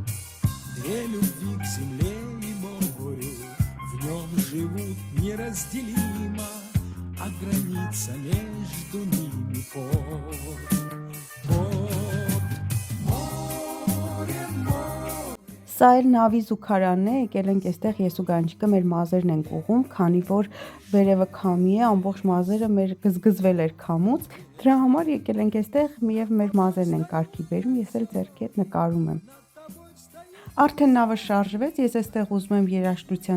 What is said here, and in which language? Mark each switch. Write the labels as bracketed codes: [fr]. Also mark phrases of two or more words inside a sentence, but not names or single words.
[ru] Две любви к земле и морю, в нем живут неразделимо, а граница между ними порт, порт. Море, море. [hy] Սա էլ նավի զուգարանն է, եկել ենք այստեղ ես ու Գանչիկը մեր մազերն ենք ուղում, քանի որ վերևը քամի է, ամբողջ մազերը մեր գզգզվել էր քամուց, դրա համար եկել ենք այստեղ եւ մեր մազերն են կարգի բերում, ես էլ ձեռքի հետ նկարում եմ։ Արդեն նավը շարժվեց, ես այստեղ ուզում եմ երաժշտության